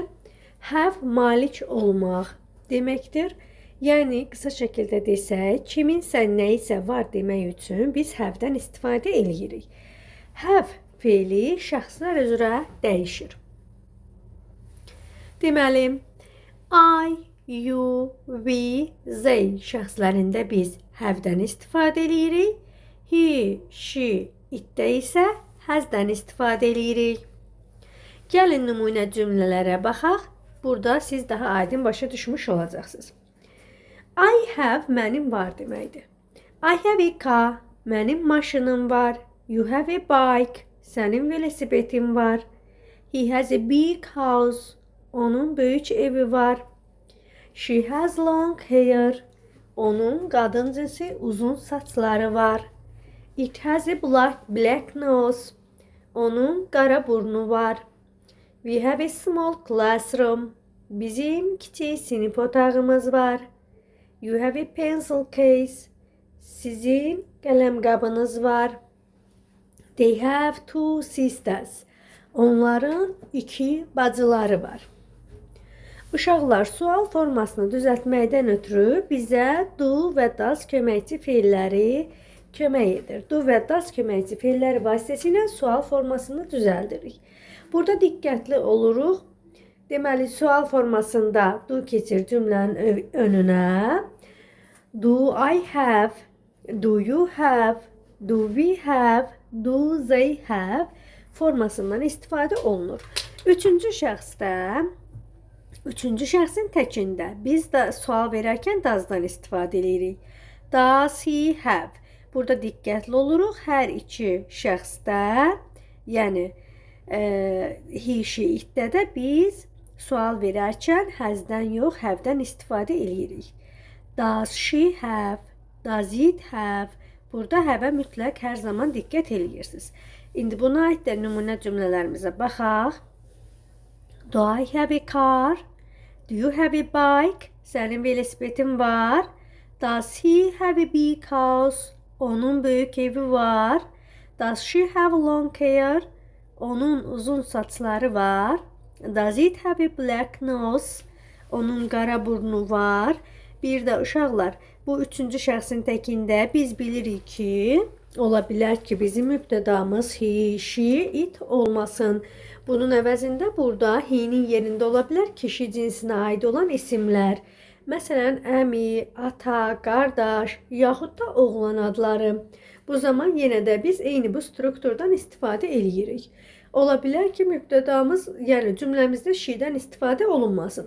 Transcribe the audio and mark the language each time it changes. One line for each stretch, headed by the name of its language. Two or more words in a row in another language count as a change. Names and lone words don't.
Azerbaijani: Have malik olmaq deməkdir. Yəni qısa şəkildə desək, kiminsə nəyisə var demək üçün biz have-dən istifadə edirik. Have feili şəxslər üzrə dəyişir. Deməli,
English: I, you, we, they
Azerbaijani: şəxslərində biz have-dən istifadə edirik.
English: He, she,
Azerbaijani: it-də isə has-dən istifadə edirik. Gəlin nümunə cümlələrə baxaq. Burada siz daha aydın başa düşmüş olacaqsınız.
English: I have
Azerbaijani: mənim var deməkdir.
English: I have a car,
Azerbaijani: mənim maşınım var.
English: You have a bike,
Azerbaijani: sənin velosipetin var.
English: He has a big house,
Azerbaijani: onun böyük evi var.
English: She has long hair,
Azerbaijani: onun qadın cinsi uzun saçları var.
English: It has a black nose,
Azerbaijani: onun qara burnu var.
English: We have a small classroom,
Azerbaijani: bizim kiçik sinif otağımız var.
English: You have a pencil case,
Azerbaijani: sizin qələm qabınız var.
English: They have two sisters,
Azerbaijani: onların iki bacıları var. Uşaqlar, sual formasını düzəltməkdən ötürü bizə do və does köməkçi feilləri kömək edir. Do və does köməkçi feilləri vasitəsilə sual formasını düzəldirik. Burada diqqətli oluruq. Deməli, sual formasında do keçir cümlənin önünə.
English: Do I have, do you have, do we have, do they have
Azerbaijani: formasından istifadə olunur. Üçüncü şəxsin təkində biz də sual verərkən does-dan istifadə edirik.
English: Does he have?
Azerbaijani: Burada diqqətli oluruq. Hər iki şəxsdə, yəni
English: he, she,
Azerbaijani: it-də də biz sual verərkən has-dən yox, have-dən istifadə edirik.
English: Does she have? Does it have?
Azerbaijani: Burada have-ə mütləq hər zaman diqqət edirsiniz. İndi buna aid də nümunə cümlələrimizə baxaq.
English: Do I have a car? Do you have a bike?
Azerbaijani: Sənin velosipetin var.
English: Does he have a big house?
Azerbaijani: Onun böyük evi var.
English: Does she have long hair?
Azerbaijani: Onun uzun saçları var.
English: Does it have a black nose?
Azerbaijani: Onun qara burnu var. Bir də uşaqlar, bu üçüncü şəxsin təkində biz bilirik ki, ola bilər ki, bizim mübtədamız
English: he, she, it
Azerbaijani: olmasın. Bunun əvəzində burada he-nin yerində ola bilər kişi cinsinə aid olan isimlər. Məsələn, əmi, ata, qardaş, yaxud da oğlan adları. Bu zaman yenə də biz eyni bu strukturdan istifadə edirik. Ola bilər ki, mübtədamız, yəni cümləmizdə she-dən istifadə olunmasın.